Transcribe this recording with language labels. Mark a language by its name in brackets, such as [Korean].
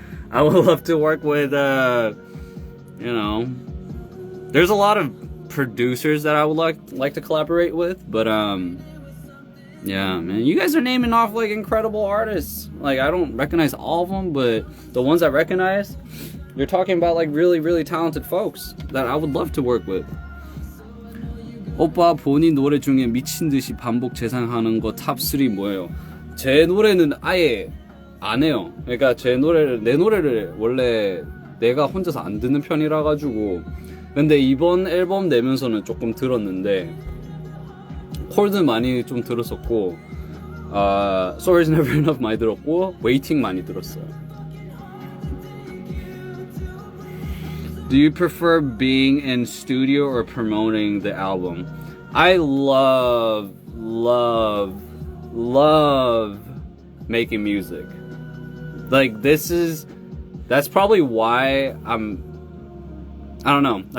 [English] I would love to work with you know, there's a lot of producers that I would like to collaborate with, but yeah, man, you guys are naming off like incredible artists. Like, I don't recognize all of them, but the ones I recognize, you're talking about like really, really talented folks that I would love to work with. [Korean] 오빠 본인 노래 중에 미친 듯이 반복 재생하는 거 탑 3 뭐예요? 제 노래는 아예 안 해요. 그러니까 내 노래를 원래 내가 혼자서 안 듣는 편이라 가지고. 근데 이번 앨범 내면서는 조금 들었는데 콜드 많이 좀 들었었고, Sorry's Never Enough 많이 들었고, Waiting 많이 들었어요. [English] Do you prefer being in studio or promoting the album? I love making music. Like that's probably why I don't know.